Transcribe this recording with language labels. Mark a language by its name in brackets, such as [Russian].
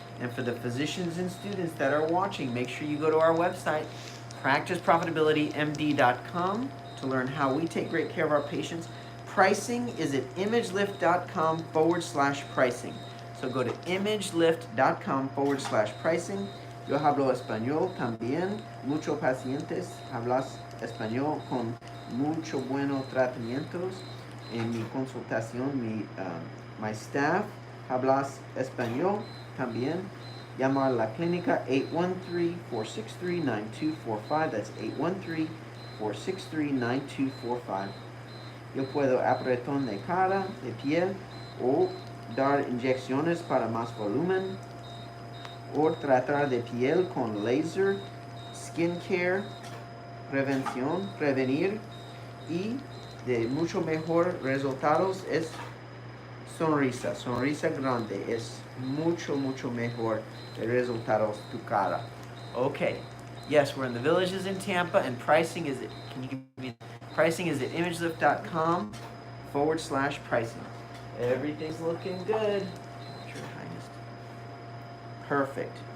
[English] And for the physicians and students that are watching, make sure you go to our website, practiceprofitabilitymd.com, to learn how we take great care of our patients. Pricing is at imagelift.com/pricing. So go to imagelift.com/pricing. [Spanish] Yo hablo español también. Muchos pacientes hablas español con mucho buenos tratamientos. En mi consultación, [English] my staff [Spanish] hablas español también. Llama a la clínica 813-463-9245. [English] That's 813-463-9245. [Spanish] Yo puedo apretón de cara, de piel, o dar inyecciones para más volumen, o tratar de piel con laser, skincare, prevenir, y de mucho mejor resultados es sonrisa grande, es mucho mejor de resultados tu cara. [English] Okay, yes, we're in the Villages in Tampa, and pricing is at, pricing is at imagelift.com/pricing. Everything's looking good. Your Highness. Perfect.